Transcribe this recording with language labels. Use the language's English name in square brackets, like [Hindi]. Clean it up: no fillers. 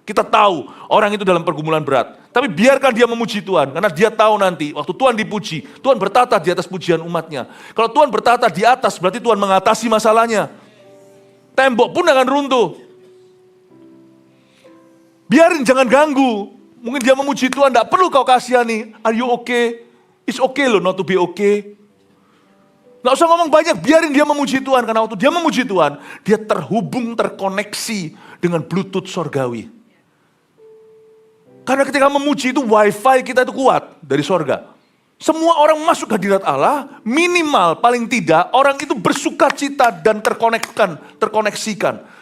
[Indonesian] Kita tahu orang itu dalam pergumulan berat, tapi biarkan dia memuji Tuhan, karena dia tahu nanti waktu Tuhan dipuji, Tuhan bertata di atas pujian umatnya. Kalau Tuhan bertata di atas, berarti Tuhan mengatasi masalahnya. Tembok pun akan runtuh. Biarin, jangan ganggu. Mungkin dia memuji Tuhan, tidak perlu kau kasihani. [English] Are you okay? It's okay [Indonesian] loh [English] not to be okay. [Indonesian] Gak usah ngomong banyak, biarin dia memuji Tuhan. Karena waktu dia memuji Tuhan, dia terhubung, terkoneksi dengan Bluetooth sorgawi. Karena ketika memuji itu wifi kita itu kuat dari sorga. Semua orang masuk hadirat Allah, minimal paling tidak orang itu bersukacita dan terkoneksikan.